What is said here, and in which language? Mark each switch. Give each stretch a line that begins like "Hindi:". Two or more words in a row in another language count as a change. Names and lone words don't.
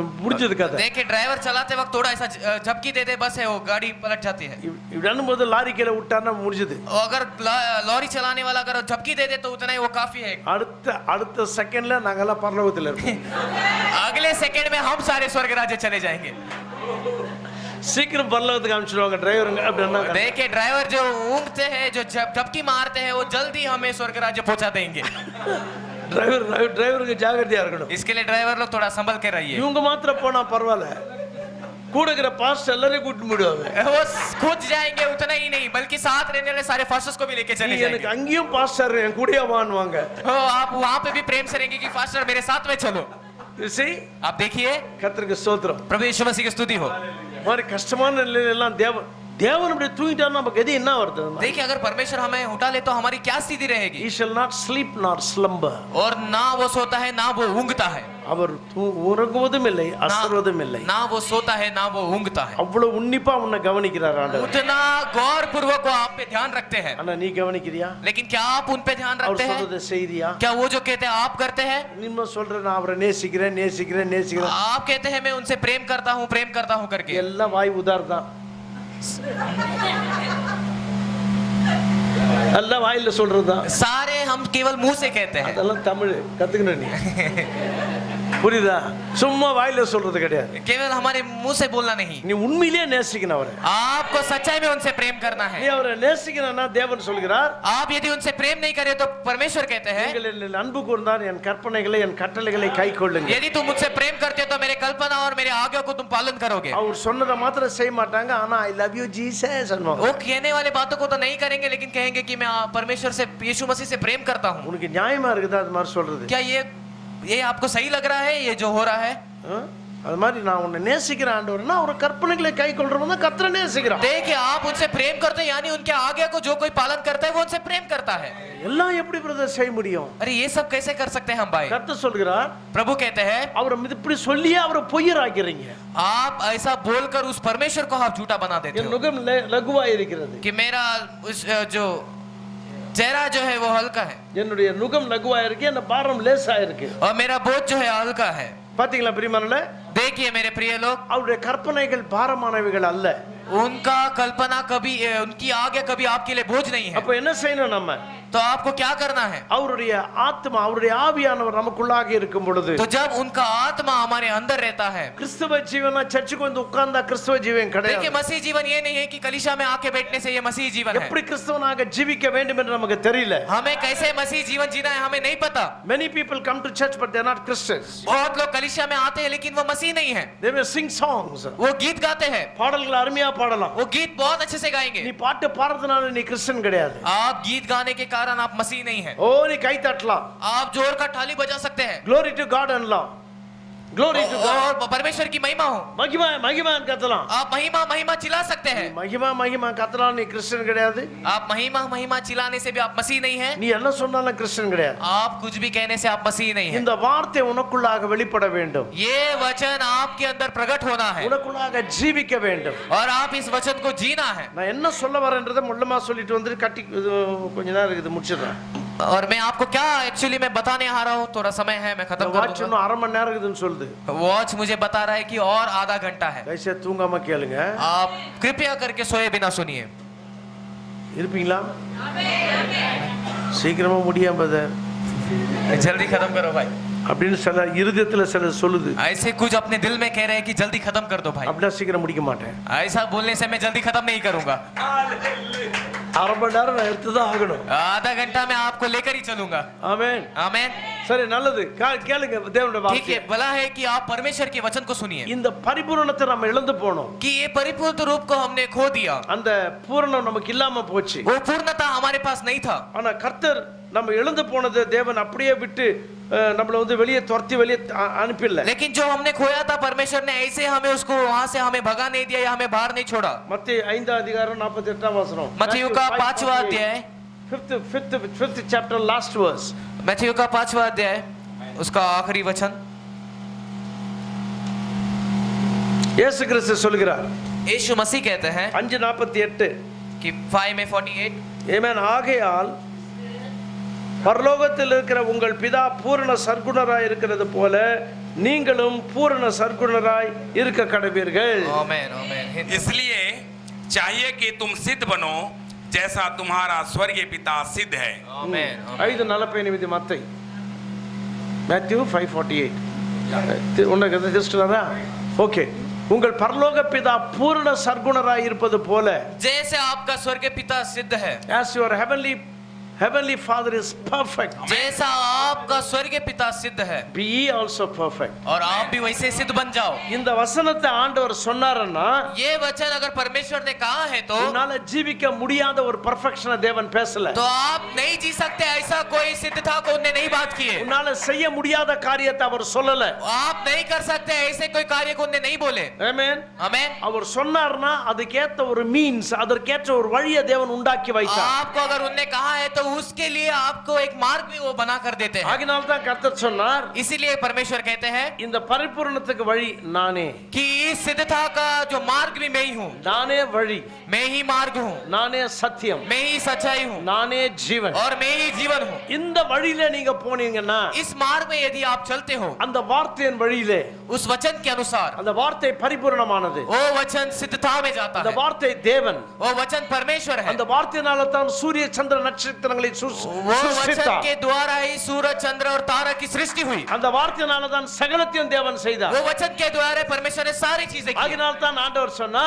Tamil: முடிஞ்சது கதை.
Hindi: देखिए ड्राइवर चलाते वक्त थोड़ा ऐसा झपकी दे दे बस है वो गाड़ी पलट जाती है।
Tamil: இப்படி போது லாரி கீழே விட்டான்னா முடிஞ்சது.
Hindi: और अगर लॉरी चलाने वाला अगर झपकी दे दे तो उतना ही वो काफी है।
Tamil: அடுத்த செகண்ட்ல நாங்கெல்லாம் பரலோகத்துல இருப்போம்.
Hindi: अगले सेकंड में हम सारे स्वर्ग राज्य चले जाएंगे।
Tamil: சீக்கிரம் பரலோகத்துக்கு அனுப்பிச்சிடுவாங்க டிரைவருங்க. அப்படின்னா
Hindi: देखिए ड्राइवर जो ऊँगते हैं, जो झपकी मारते हैं, वो जल्दी हमें स्वर्ग राज्य पहुंचा देंगे।
Tamil: டிரைவருக்கு ஜாகிரதையா இருக்கணும்.
Hindi: इसके लिए ड्राइवर लोग थोड़ा संभल के रहिए।
Tamil: இவங்க மாத்திரம் போனா பரவாயில்ல. கூடகிற பாஸ்டர் எல்லாரையும் கூட்டிட்டு போயிடுவாங்க.
Hindi: वो खुद जाएंगे उतना ही नहीं बल्कि साथ रहने वाले सारे फास्टर्स को भी लेके
Tamil: நீ
Hindi: चले
Tamil: எனக்கு
Hindi: जाएंगे।
Tamil: அங்கேயும் பாஸ்டர் என் கூடயே வான்னுவாங்க.
Hindi: हो आप वहाँ पे भी प्रेम से रहेंगे कि फास्टर मेरे साथ में चलो।
English: You see?
Hindi: आप देखिए
Tamil: கர்த்தருக்கு ஸ்தோத்திரம்.
Hindi: प्रभु यीशु मसीह की स्तुति हो।
Tamil: மாதிரி கஷ்டமான நிலையில எல்லாம் தேவன் அப்படி தூங்கிட்டா நமக்கு எது என்ன வருது?
Hindi: देखिए अगर परमेश्वर हमें उठा ले तो हमारी क्या स्थिति रहेगी?
English: He shall not sleep nor slumber.
Hindi: और ना वो सोता है ना वो ऊँगता है।
Tamil: அவர் உறங்குவதும் இல்லை அசர்வதும் இல்லை.
Hindi: ना वो सोता है ना वो ऊँगता है।
Tamil: அவ்வளவு உன்னிப்பா உன்னை கவனிக்கிறார் ஆண்டவர்.
Hindi: उतना गौर पूर्वक वो आप पे ध्यान रखते हैं।
Tamil: ஆனா நீ கவனிக்கிறியா?
Hindi: लेकिन क्या आप उन पे ध्यान
Tamil: அவர்
Hindi: रखते हैं?
Tamil: சொல்றதை செய்தியா?
Hindi: क्या वो जो कहते हैं आप करते हैं?
Tamil: நீ சொல்ற நான் அவரை நேசிக்கிறேன் நேசிக்கிறேன் நேசிக்கிறேன்.
Hindi: आप कहते हैं मैं उनसे प्रेम करता हूँ करके।
Tamil: எல்லாம் வாய் உதார் தான். எல்லாம் வாயில சொல்றதுதான். सारे हम केवल मुंह से कहते हैं। அதெல்லாம் தமிழ் கத்துக்கணும் நீ. புரியுதா? சும்மா வாயில சொல்றது கிடையாது.
Hindi: केवल हमारे मुंह से बोलना नहीं।
Tamil: நீ உண்மையிலேயே நேசிக்கணும் அவரை.
Hindi: आपको सच्चाई में उनसे प्रेम करना
Tamil: நீ
Hindi: है।
Tamil: அவரை நேசிக்கணும்னா தேவன் சொல்கிறார்,
Hindi: आप यदि उनसे प्रेम नहीं करे तो परमेश्वर कहते हैं
Tamil: நீங்கள் என்னில் அன்பு கூர்ந்தால் என் கற்பனைகளை என் கட்டளைகளை கைக்கொள்ளுங்க.
Hindi: यदि तुम मुझसे प्रेम करते हो तो मेरे कल्पना और मेरे आज्ञा को तुम पालन करोगे।
Tamil: அவர் சொன்னதை மாத்திரம் செய்ய மாட்டாங்க, ஆனா
English: I love you Jesus
Tamil: சொல்லுவாங்க.
Hindi: वो कहने वाले बातों को तो नहीं करेंगे लेकिन कहेंगे कि मैं परमेश्वर से यीशु मसीह से प्रेम करता हूँ।
Tamil: உனக்கு நியாயமா இருக்குதா அது மாதிரி சொல்றது?
Hindi: क्या ये आपको सही लग रहा है ये जो हो रहा है?
Tamil: அது மாதிரி நான் உன்னை நேசிக்கிறேன் ஆண்டவர்னா ஒரு கற்பனைகளை கைக்கொள்றவன் தான் கர்த்தரை நேசிக்கிறான்.
Hindi: देखिए आप उनसे प्रेम करते हैं यानी उनके आज्ञा को जो कोई पालन करता है वो उनसे प्रेम करता है।
Tamil: எல்லாம் எப்படி பிரதர் செய்ய முடியும்?
Hindi: अरे ये सब कैसे कर सकते हैं हम भाई?
Tamil: கர்த்தர் சொல்கிறார்,
Hindi: प्रभु कहते हैं
Tamil: அவரை இப்படி சொல்லியே அவரை பொய்யராக்கிறீங்க.
Hindi: आप ऐसा बोलकर उस परमेश्वर को आप झूठा बना देते
Tamil: என்
Hindi: हो
Tamil: நுகம் லகுவா இருக்கிறது,
Hindi: कि मेरा जो चेहरा जो है वो हल्का है
Tamil: என்னுடைய நுகம் லகுவா இருக்கு, என்ன பாரம் லேசா இருக்கு.
Hindi: और मेरा बोझ जो है हल्का है।
Tamil: பாத்தீங்களா பிரியமானவர்களே?
Hindi: देखिए मेरे प्रिय लोग
Tamil: அவருடைய கற்பனைகள் பாரமானவைகள் அல்ல.
Hindi: उनका कल्पना कभी उनकी आज्ञा कभी आपके लिए बोझ नहीं है।
Tamil: அப்ப என்ன செய்யணும் நம்ம?
Hindi: तो आपको क्या करना है?
Tamil: அவருடைய ஆத்மா அவருடைய ஆவியானவர் நமக்குள்ளாக இருக்கும் பொழுது,
Hindi: तो जब उनका आत्मा हमारे अंदर रहता है।
Tamil: கிறிஸ்தவ ஜீவனா சர்ச்சுக்கு வந்து உட்கார்ந்தா கிறிஸ்தவ ஜீவன்
Hindi: देखिए
Tamil: கிடையாது.
Hindi: मसीह जीवन ये नहीं है कि कलीसिया में आके बैठने से ये मसीह जीवन है।
Tamil: எப்படி கிறிஸ்தவனாக ஜீவிக்க வேண்டும் என்று நமக்கு தெரியல.
Hindi: हमें कैसे मसीह जीवन जीना है हमें नहीं पता।
English: Many people come to church but they are not Christians.
Hindi: बहुत लोग कलीसिया में आते हैं लेकिन वो मसीह नहीं है।
English: They will sing songs.
Hindi: वो गीत गाते हैं,
Tamil: பாடல்கள் அருமையா பாடலாம்.
Hindi: वो गीत बहुत अच्छे से गाएंगे।
Tamil: நீ பாட்டு பாடுறதுனால நீ கிறிஸ்டியன் கிடையாது.
Hindi: आप गीत गाने के कारण आप मसीह नहीं है।
Tamil: ஓ நீ கை தட்டலாம்.
Hindi: आप जोर का थाली बजा सकते हैं।
English: Glory to God and law. Glory to God.
Hindi: और परमेश्वर की महिमा हो।
Tamil: மகிமா மகிமா கத்தலாம்.
Hindi: आप महिमा महिमा चिल्ला सकते हैं।
Tamil: மகிமா மகிமா கத்தலாம், நீ கிறிஸ்டியன் கிடையாது.
Hindi: आप महिमा महिमा चिल्लाने से भी आप मसीह नहीं है।
Tamil: நீ என்ன சொன்னாலும் கிறிஸ்டியன் கிடையாது.
Hindi: आप कुछ भी कहने से आप मसीह नहीं है।
Tamil: இந்த வார்த்தை உனக்குள்ளாக வெளிப்பட வேண்டும்.
Hindi: ये वचन आपके अंदर प्रकट होना है
Tamil: உனக்குள்ளாக ஜீவிக்க வேண்டும்.
Hindi: और आप इस वचन को जीना है।
Tamil: நான் என்ன சொல்ல வரேன்றதை முள்ளமா சொல்லிட்டு வந்து கட்டி கொஞ்ச நேரம் இருக்குது முடிச்சிடுறேன்.
Hindi: और मैं आपको क्या एक्चुअली मैं बताने आ रहा हूँ, थोड़ा समय है मैं खत्म कर
Tamil: வாட்ச்
Hindi: दूंगा।
Tamil: இன்னும் அரை மணி நேரம் இருக்குதுன்னு சொல்லுது.
Hindi: वॉच मुझे बता रहा है कि और आधा घंटा है।
Tamil: தயவுசெய்து தூங்காம கேளுங்க.
Hindi: आप कृपया करके सोए बिना सुनिए।
Tamil: இருப்பீங்களா? சீக்கிரமா முடியாம பிரதர்
Hindi: जल्दी खत्म करो भाई।
Tamil: அப்படின்னு சில இருதயத்துல சில சொல்லுது.
Hindi: ऐसे कुछ अपने दिल में कह रहे हैं कि जल्दी खत्म कर दो भाई।
Tamil: அப்படியே சீக்கிரம் முடிக்க மாட்டேன்.
Hindi: ऐसा बोलने से मैं जल्दी खत्म नहीं करूंगा।
Tamil: அரை மணி நேரம் நான் எடுத்துதான் ஆகணும்.
Hindi: आधा घंटा मैं आपको लेकर ही चलूंगा।
Tamil: ஆமென்.
Hindi: आमेन।
Tamil: சரி நல்லது. கேளுங்க தேவனுடைய
Hindi: ठीक है,
Tamil: வார்த்தை.
Hindi: भला है कि आप परमेश्वर के वचन को सुनिए
Tamil: இந்த பரிபூரணத்தை நம்ம இழந்து போனோம்.
Hindi: कि ये परिपूर्ण रूप को हमने खो दिया।
Tamil: அந்த பூரணம் நமக்கு இல்லாம போச்சு.
Hindi: वो पूर्णता हमारे पास नहीं था।
Tamil: ஆனா கர்த்தர் நம்ம இழந்து போனதை தேவன் அப்படியே விட்டு நம்மள வந்து வெளியே துரத்தி வெளியே அனுப்பிடல.
Hindi: लेकिन जो हमने खोया था परमेश्वर ने ऐसे हमें उसको वहां से हमें भगा नहीं दिया या हमें बाहर नहीं छोड़ा।
Tamil: மத்தேயு 5 அதிகாரம் 48 வசனம்.
Hindi: मत्थयु का 5वां अध्याय
English: 5th chapter last verse.
Hindi: मत्थयु का 5वां अध्याय उसका आखिरी वचन।
Tamil: இயேசு கிறிஸ்து சொல்கிறார்
Hindi: यीशु मसीह कहते हैं 5:48 कि 5 में 48
Tamil: ஆமென். ஆகையால் பரலோகத்தில் இருக்கிற உங்கள் பிதா பூரண சற்குணராய் இருக்கிறது போல நீங்களும் பூரண சற்குணராய் இருக்க கடவீர்கள்.
Hindi: आमेन आमेन। इसलिए चाहिए कि तुम सिद्ध बनो जैसा तुम्हारा स्वर्गीय पिता सिद्ध है। आमेन।
Tamil: 5:48 மத்தேயு Matthew 5:48 உனக்கு தெரிஞ்சுட்டாரா? ஓகே. உங்கள் பரலோக பிதா பூரண சற்குணராய் இருப்பது போல
Hindi: जैसे आपका स्वर्गीय पिता सिद्ध है,
English: as your heavenly heavenly father is perfect,
Hindi: जैसा आपका स्वर्गीय पिता सिद्ध है
English: be ye also perfect.
Hindi: और आप भी वैसे सिद्ध बन जाओ।
Tamil: இந்த வசனத்தை ஆண்டவர் சொன்னாருன்னா
Hindi: ये वचन अगर परमेश्वर ने कहा है तो
Tamil: உன்னால ஜீவிக்க முடியாத ஒரு பெர்ஃபெக்ஷனை தேவன் பேசல.
Hindi: आप नहीं जी सकते ऐसा कोई सिद्धता को उन्हें नहीं बात की है।
Tamil: உன்னால செய்ய முடியாத காரியத்தை அவர் சொல்லல.
Hindi: आप नहीं कर सकते ऐसे कोई कार्य को उन्हें नहीं बोले।
Tamil: ஆமென்.
Hindi: आमेन।
Tamil: அவர் சொன்னார்னா அதுக்கேத்த ஒரு மீன்ஸ், அதற்கேற்ற ஒரு வழியை தேவன் உண்டாக்கி வைத்தார்.
Hindi: आपको अगर उन्हें कहा है तो उसके लिए आपको एक मार्ग भी वो बना कर देते हैं।
Tamil: ஆகினால தான் கர்த்தர் சொன்னார்,
Hindi: इसीलिए परमेश्वर कहते हैं
Tamil: இந்த பரிபூரணத்துக்கு வழி நானே.
Hindi: कि इस सिद्धता का जो मार्ग भी मैं ही हूँ,
Tamil: நானே வழி,
Hindi: मैं ही मार्ग हूँ,
Tamil: நானே சத்தியம்,
Hindi: मैं ही सच्चाई हूँ
Tamil: நானே ஜீவன்.
Hindi: और मैं ही जीवन हूँ।
Tamil: இந்த வழியில நீங்க போனீங்கன்னா
Hindi: इस मार्ग में यदि आप चलते हो
Tamil: அந்த வார்த்தையின் வழியிலே,
Hindi: उस वचन के अनुसार,
Tamil: அந்த வார்த்தை பரிபூரணமானது,
Hindi: वो वचन सिद्धता में जाता
Tamil: அந்த
Hindi: है।
Tamil: வார்த்தை தேவன்,
Hindi: वो वचन परमेश्वर है।
Tamil: அந்த வார்த்தையினால தான் சூரிய சந்திர நட்சத்திரங்களை
Hindi: वो वचन
Tamil: சிருஷ்டித்தார்.
Hindi: के द्वारा ही सूरज चंद्र और तारा की सृष्टि हुई।
Tamil: அந்த வார்த்தையினால தான் சகலத்தையும் தேவன் செய்தார்.
Hindi: वो वचन के द्वारा परमेश्वर ने सारी चीजें की।
Tamil: ஆகினால தான் ஆண்டவர் சொன்னார்,